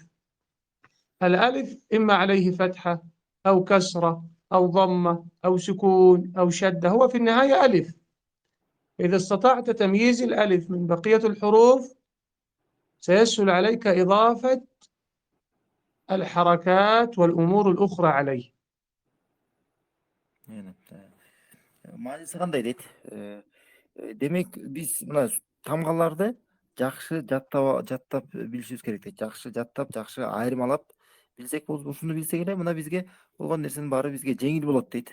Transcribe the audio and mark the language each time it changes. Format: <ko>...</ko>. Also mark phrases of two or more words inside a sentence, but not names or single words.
<ar>الألف إما عليه فتحة أو كسرة أو ضمة أو سكون أو شدة، هو في النهاية ألف. إذا استطعت تمييز الألف من بقية الحروف سيسهل عليك إضافة الحركات والأمور الأخرى عليه.</ar> <ky>Маанisi кандай дейт? Демек биз мына тамгаларды жакшы жаттап билишибиз керек дейт. Жакшы жаттап, жакшы айырмалап билсек болот. Ушуну билсек эле мына бизге болгон нерсенин баары бизге жеңил болот дейт.</ky>